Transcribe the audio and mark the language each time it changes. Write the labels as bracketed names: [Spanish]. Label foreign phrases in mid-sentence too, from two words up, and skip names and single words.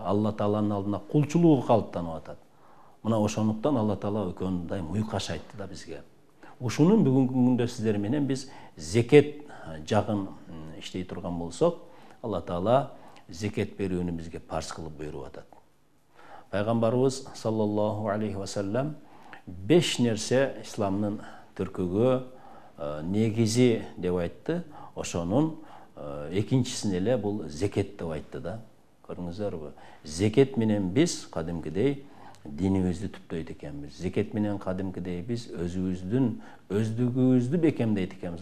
[Kyrgyz] Алла Тааланын алдына кулчулугу калыптанып атат. Мына ошондуктан Алла Таала экөөнү дайым уйкаш айтты да бизге. Ушунун бүгүнкү күндө сиздер менен биз зекет жагын иштей турган болсок, Алла Таала зекет берүүнү бизге парз кылып буйруп атат. Пайгамбарыбыз [Arabic] صلى الله عليه وسلم [Kyrgyz] 5 нерсе исламдын түркүгө негизи деп айтты. Ошонун экинчисин эле бул зекет деп айтты да. Көрүңүздөрбү? Зекет менен биз кадимкидей динибизди түптөйт экенбиз. Зекет менен кадимкидей биз өздүгүбүздү бекемдейт экенбиз.